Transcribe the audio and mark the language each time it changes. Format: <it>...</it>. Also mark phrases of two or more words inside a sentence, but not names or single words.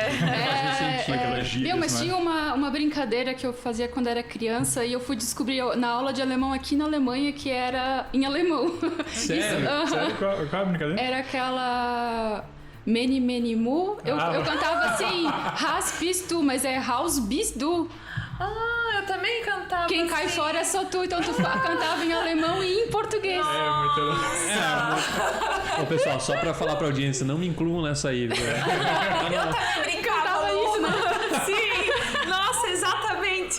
<pt>Aquelas gírias, Mas né? tinha uma brincadeira que eu fazia quando era criança e eu fui descobrir na aula de alemão aqui na Alemanha que era em alemão. Sério? Sério? Qual é a brincadeira? Era aquela... Meni, mu. Eu cantava assim,</pt> <de>Has bist du,</de> <pt>mas é</pt> <de>Haus bist du.</de> <pt>Eu também cantava. Quem assim. cai fora é só tu, então tu cantava em alemão e em português. Muito Ô, pessoal, só pra falar pra audiência, não me incluam nessa aí, viu? Eu também brincava. Cantava isso, né? Sim, nossa, exatamente.</pt>